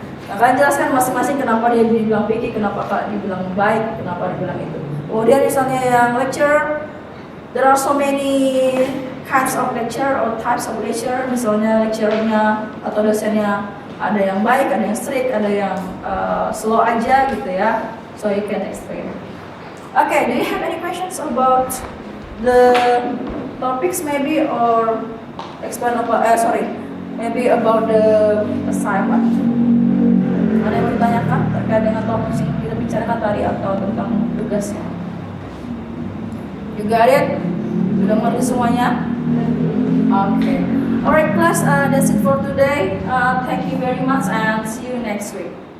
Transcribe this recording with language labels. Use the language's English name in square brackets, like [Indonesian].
[Indonesian] Nah, kalian jelaskan masing-masing kenapa dia dibilang picky, kenapa dibilang baik, kenapa dibilang itu. Kemudian misalnya yang [English] lecture, there are so many kinds of lecture or types of lecture. [Indonesian] Misalnya lecturernya atau dosennya ada yang baik, ada yang strict, ada yang slow aja gitu ya. [English] So you can explain. Okay, do you have any questions about the topics maybe, or explain about maybe about the assignment? [Indonesian] Ada yang ditanyakan terkait dengan topik yang kita bicarakan tadi atau tentang tugasnya? [English] You got it? [Indonesian] Sudah mengerti semuanya? [English] Okay. Alright class, that's it for today. Thank you very much and see you next week.